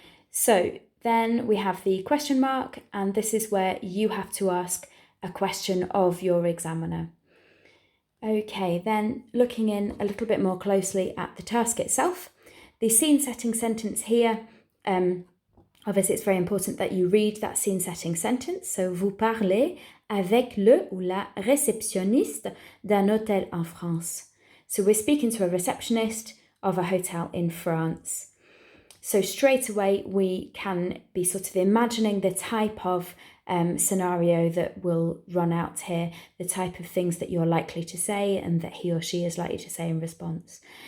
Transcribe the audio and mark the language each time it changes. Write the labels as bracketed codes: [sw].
[en] So then we have the question mark, and this is where you have to ask a question of your examiner. Okay, then looking in a little bit more closely at the task itself, the scene setting sentence here, obviously it's very important that you read that scene setting sentence. [fr] So, vous parlez avec le ou la réceptionniste d'un hôtel en France. [en] So we're speaking to a receptionist of a hotel in France. So straight away we can be sort of imagining the type of scenario that will run out here, the type of things that you're likely to say and that he or she is likely to say in response.